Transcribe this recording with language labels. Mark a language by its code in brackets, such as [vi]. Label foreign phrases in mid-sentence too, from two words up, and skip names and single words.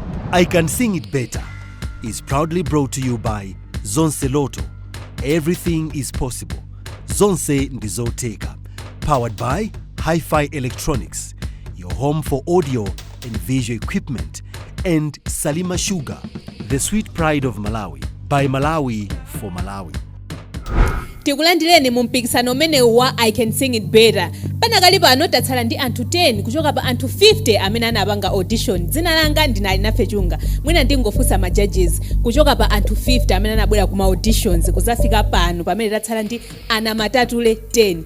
[en] I Can Sing It Better is proudly brought to you by Zonse Lotto. Everything is possible. [ny] Zonse ndi Zodiak. [en] Powered by Hi-Fi Electronics, your home for audio and visual equipment. And Salima Sugar, the sweet pride of Malawi. By Malawi for Malawi. [ny] Tikulandireni mu mpikisano umene wa I Can Sing It Better. Panakali pano tatsala ndi anthu 10 kuchoka pa anthu 50 amene anapanga audition. Dzina langa ndinali nafe chunga. Mwina ndingofunsa ma judges kuchoka pa anthu 50 amene anabwera kuma auditions kuzafika pano pamene tatsala ndi ana matatule 10.